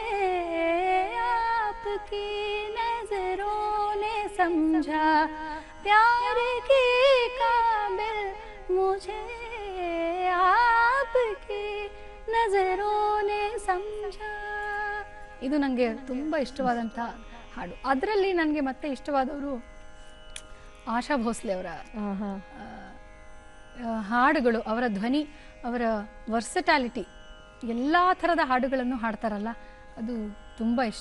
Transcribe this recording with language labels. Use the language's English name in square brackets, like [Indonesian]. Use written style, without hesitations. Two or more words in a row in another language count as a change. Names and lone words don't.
[Hindi] आपकी नजरों ने समझा प्यार के काबिल मुझे आपकी नजरों ने समझा. [Kannada] ಇದು ನನಗೆ ತುಂಬಾ ಇಷ್ಟವಾದಂತ ಹಾಡು. ಅದರಲ್ಲಿ ನನಗೆ ಮತ್ತೆ ಇಷ್ಟವಾದವರು ಆಶಾ ಭೋಸ್ಲೆ ಅವರ ಹಾಡುಗಳು. ಅವರ ಧ್ವನಿ, ಅವರ ವರ್ಸಟಾಲಿಟಿ, ಎಲ್ಲಾ ಥರದ ಹಾಡುಗಳನ್ನು ಹಾಡ್ತಾರಲ್ಲ, ಅದು ತುಂಬಾ ಇಷ್ಟ.